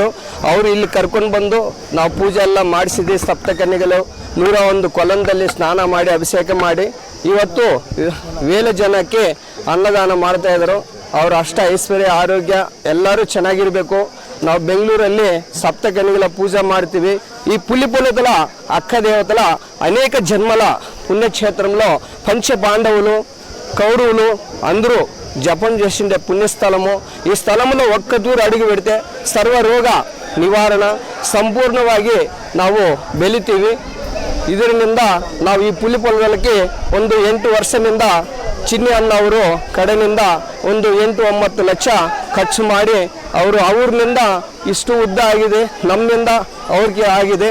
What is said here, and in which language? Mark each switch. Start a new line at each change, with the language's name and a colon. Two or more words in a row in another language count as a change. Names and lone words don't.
Kannada: ಅವರು ಇಲ್ಲಿ ಕರ್ಕೊಂಡು ಬಂದು ನಾವು ಪೂಜೆ ಎಲ್ಲ ಮಾಡಿಸಿದ್ವಿ. ಸಪ್ತಕನ್ಯಗಳು 101 ಕೊಲಂದಲ್ಲಿ ಸ್ನಾನ ಮಾಡಿ ಅಭಿಷೇಕ ಮಾಡಿ ಇವತ್ತು ವೇಲ ಜನಕ್ಕೆ ಅನ್ನದಾನ ಮಾಡ್ತಾ ಇದ್ರು. ಅವ್ರ ಅಷ್ಟ ಐಶ್ವರ್ಯ ಆರೋಗ್ಯ ಎಲ್ಲರೂ ಚೆನ್ನಾಗಿರಬೇಕು. ನಾವು ಬೆಂಗಳೂರಲ್ಲಿ ಸಪ್ತಕನ್ಯಗಳ ಪೂಜೆ ಮಾಡ್ತೀವಿ.
Telugu: ఈ పులిపులతల అక్క దేవతల అనేక జన్మల పుణ్యక్షేత్రంలో పంచ పాండవులు కౌరవులు అందరూ జపం చేసిండే పుణ్యస్థలము. ఈ స్థలంలో ఒక్క దూరు అడుగు పెడితే
Kannada: ಸರ್ವರೋಗ ನಿವಾರಣ ಸಂಪೂರ್ಣವಾಗಿ ನಾವು ಬೆಳಿತೀವಿ. ಇದರಿಂದ ನಾವು ಈ ಪುಲಿಪೊಲಗಳಿಗೆ ಒಂದು 8 ವರ್ಷದಿಂದ ಚಿನ್ನಿ ಅಣ್ಣ ಅವರು ಕಡೆಯಿಂದ ಒಂದು 8-9 ಲಕ್ಷ ಖರ್ಚು ಮಾಡಿ ಅವರು ಅವ್ರನಿಂದ ಇಷ್ಟು ಉದ್ದ ಆಗಿದೆ, ನಮ್ಮಿಂದ ಅವ್ರಿಗೆ ಆಗಿದೆ.